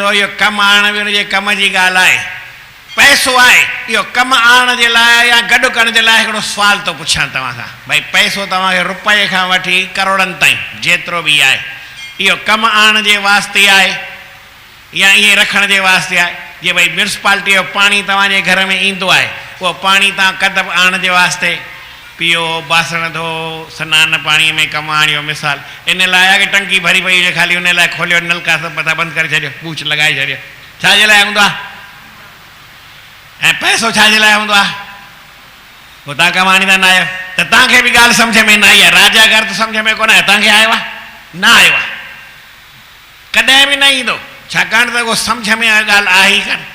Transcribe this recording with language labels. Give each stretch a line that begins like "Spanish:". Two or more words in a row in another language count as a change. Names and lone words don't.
Sindhi: इहो कमु आणण बि हुनजे कम जी ॻाल्हि आहे। पैसो आहे, इहो कमु आणण जे लाइ या गॾु करण जे लाइ हिकिड़ो सुवालु थो पुछां तव्हां खां, भई पैसो तव्हांखे रुपए खां वठी करोड़नि ताईं जेतिरो बि आहे, इहो कमु आणण जे वास्ते आहे या ईअं रखण जे वास्ते आहे? जीअं भई म्यूनिसिपालिटी जो पाणी तव्हांजे घर में ईंदो आहे, वो पानी तव्हां कदब आणण जे वास्ते पियो, बासण धो, सनान पाणी में कमु आणियो मिसाल, इन लाइ आहे कि टंकी भरी पई हुजे, ख़ाली उन लाइ खोलियो नलका सभु पता बंदि करे छॾियो, पूछ लॻाए छॾियो, छाजे लाइ हूंदो आहे? ऐं पैसो छाजे लाइ हूंदो आहे? पोइ तव्हां कमु आणींदा न आहियो त तव्हांखे बि ॻाल्हि सम्झ में न आई आहे। राजा घर त सम्झ में कोन आहे, तव्हांखे आयो आहे? न आयो आहे, कॾहिं बि न ईंदो, छाकाणि त उहो सम्झ में ॻाल्हि आहे ई कान।